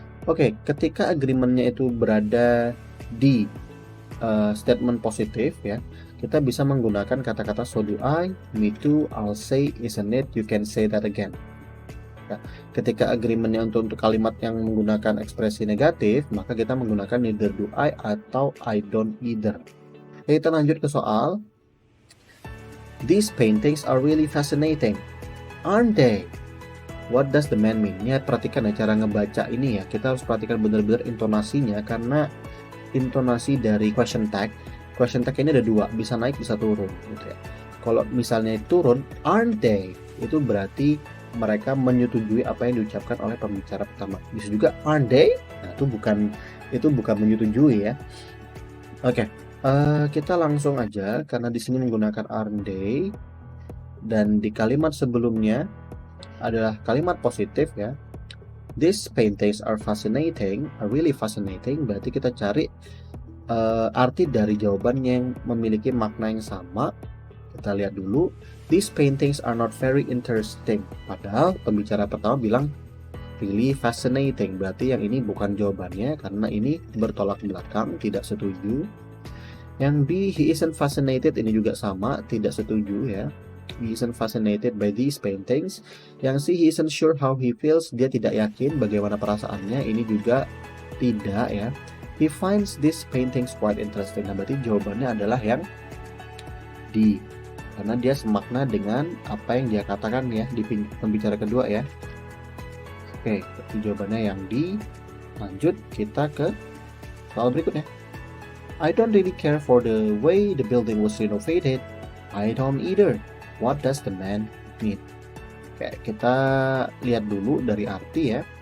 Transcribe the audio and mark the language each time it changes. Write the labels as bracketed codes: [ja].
[id] Oke, ketika agreementnya itu berada di statement positif ya, kita bisa menggunakan kata-kata [en] so do I, me too, I'll say, isn't it, you can say that again. [id] Ya, ketika agreementnya untuk kalimat yang menggunakan ekspresi negatif, maka kita menggunakan [en] neither do I [id] atau [en] I don't either. [id] Oke, kita lanjut ke soal. [en] These paintings are really fascinating, aren't they? What does the man mean? [id] Ya, perhatikan ya cara ngebaca ini ya. Kita harus perhatikan benar-benar intonasinya karena intonasi dari question tag ini ada dua, bisa naik bisa turun gitu ya. Kalau misalnya turun, [en] aren't they? [id] Itu berarti mereka menyetujui apa yang diucapkan oleh pembicara pertama. Bisa juga [en] aren't they? [id] Nah, itu bukan menyetujui ya. Oke, kita langsung aja karena di sini menggunakan [en] aren't they [id] dan di kalimat sebelumnya adalah kalimat positif ya. [en] These paintings are fascinating, are really fascinating. [id] Berarti kita cari arti dari jawaban yang memiliki makna yang sama. Kita lihat dulu. [en] These paintings are not very interesting. [id] Padahal pembicara pertama bilang really fascinating. Berarti yang ini bukan jawabannya karena ini bertolak belakang, tidak setuju. Yang B, [en] he isn't fascinated, [id] ini juga sama, tidak setuju ya. [en] He isn't fascinated by these paintings. [id] Yang C, [en] he isn't sure how he feels, [id] dia tidak yakin bagaimana perasaannya, ini juga tidak ya. [en] He finds these paintings quite interesting. [id] Nah, berarti jawabannya adalah yang D, karena dia semakna dengan apa yang dia katakan ya di pembicara kedua ya. Oke, berarti jawabannya yang D. Lanjut kita ke soal berikutnya. [en] I don't really care for the way the building was renovated. I don't either. What does the man mean? [id] Oke, kita lihat dulu dari arti ya.